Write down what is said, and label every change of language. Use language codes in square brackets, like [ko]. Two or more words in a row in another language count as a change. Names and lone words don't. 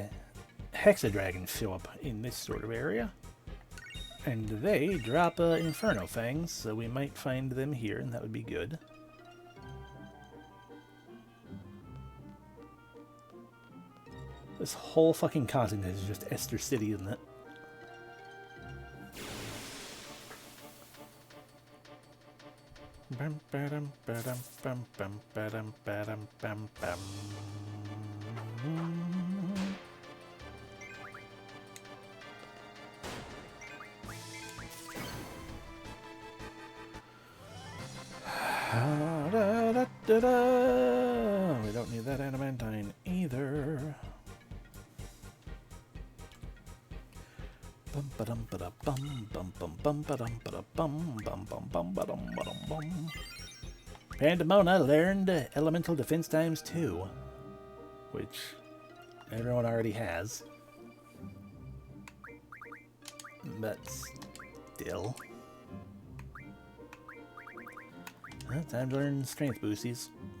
[en] Hexadragons show up in this sort of area. And they drop Inferno Fangs, so we might find them here, and that would be good. This whole fucking continent is just Esthar City, isn't it? Bam badam badam bam bam badam badam bam bam. We don't need that adamantine either. Bum ba-dum ba-da bum bum bum bum ba-dum ba-da bum bum bum bum ba-dum ba-dum bum. Pandemona learned elemental defense times 2, which everyone already has. But still. Well, time to learn strength boosties.